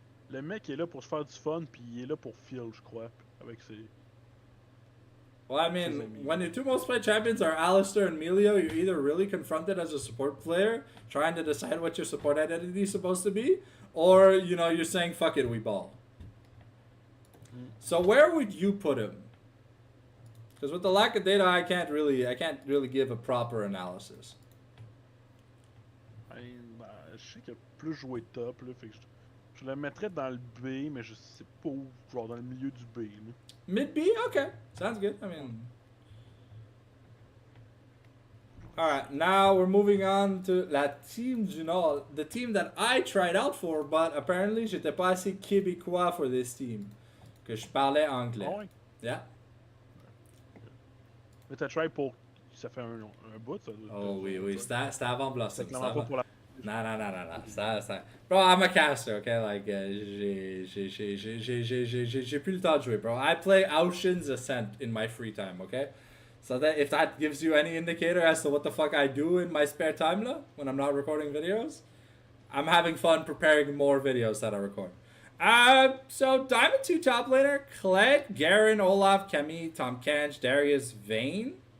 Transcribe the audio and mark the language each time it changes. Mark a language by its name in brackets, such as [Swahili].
[French] Le mec est là pour se faire du fun, puis il est là pour feel, je crois, avec ses... [English] Well, I mean, when your 2 most played champions are Alistair and Melio, you're either really confronted as a support player, trying to decide what your support identity is supposed to be, or, you're saying, fuck it, we ball. So where would you put him? Because with the lack of data, I can't really give a proper analysis. [French] Ben, je sais qu'il a plus joué top, là, fait que je le mettrais dans le B, mais je sais pas où, genre dans le milieu du B. Là. [English] Mid B? Okay. Sounds good. I mean... Alright, now we're moving on to [French] la team du Nord. [English] The team that I tried out for, but apparently [French] j'étais pas assez québécois [English] for this team. [French] Que je parlais anglais. Ah ouais? [English] Yeah. [French] Mais t'as try pour... Ça fait un bout, ça? Oh oui. C'était avant Blossom. C'est clairement pas pour la... Non. Ça. [English] Bro, I'm a caster, okay? Like, [French] j'ai plus le temps de jouer, bro. [English] I play Ocean's Ascent in my free time, okay? So that if that gives you any indicator as to what the fuck I do in my spare time, [French] la, [English] when I'm not recording videos, I'm having fun preparing more videos that I record. So Diamond 2 top laner, Kled, Garen, Olaf, Kemi, Tom Kench, Darius, Vayne.